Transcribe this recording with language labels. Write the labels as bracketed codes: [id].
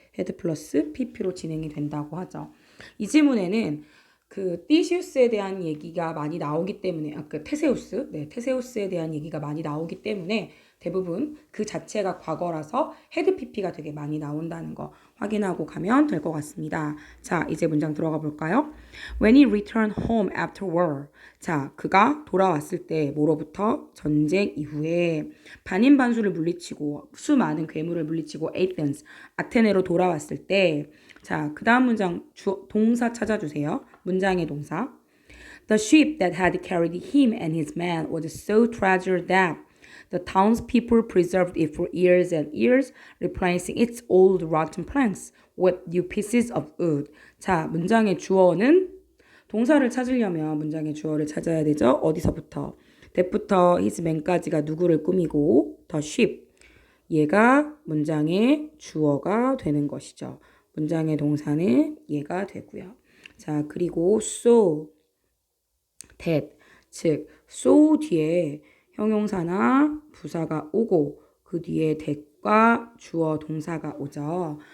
[ko] 헤드 플러스 PP로 진행이 된다고 하죠. 이 지문에는 그 티시우스에 대한 얘기가 많이 나오기 때문에 테세우스에 대한 얘기가 많이 나오기 때문에 대부분 그 자체가 과거라서 헤드 PP가 되게 많이 나온다는 거 확인하고 가면 될 것 같습니다. 자, 이제 문장 들어가 볼까요? [en] When he returned home after war. [ko] 자, 그가 돌아왔을 때 뭐로부터? 전쟁 이후에 반인반수를 물리치고 수많은 괴물을 물리치고 Athens, 아테네로 돌아왔을 때 자, 그 다음 문장 동사 찾아주세요. 문장의 동사. [en] The ship that had carried him and his men was so treasured that the townspeople preserved it for years and years, replacing its old rotten planks with new pieces of wood. [ko] 자, 문장의 주어는 동사를 찾으려면 문장의 주어를 찾아야 되죠. 어디서부터? that부터 his man까지가 누구를 꾸미고 the ship. 얘가 문장의 주어가 되는 것이죠. 문장의 동사는 얘가 되고요. 자, 그리고 so, that, 즉 so 뒤에 형용사나 부사가 오고 그 뒤에 that과 주어 동사가 오죠.